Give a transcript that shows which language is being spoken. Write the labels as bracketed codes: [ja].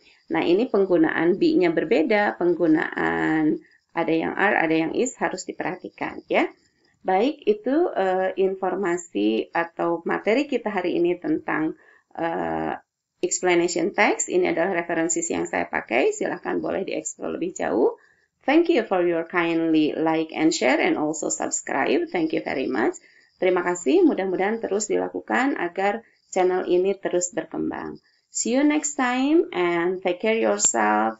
[id] Nah, ini penggunaan be-nya berbeda, penggunaan ada yang are, ada yang is harus diperhatikan ya. Baik, itu informasi atau materi kita hari ini tentang explanation text. Ini adalah referensi yang saya pakai. Silahkan boleh dieksplor lebih jauh. [en] Thank you for your kindly like and share and also subscribe. Thank you very much. [id] Terima kasih. Mudah-mudahan terus dilakukan agar channel ini terus berkembang. [en] See you next time and take care yourself.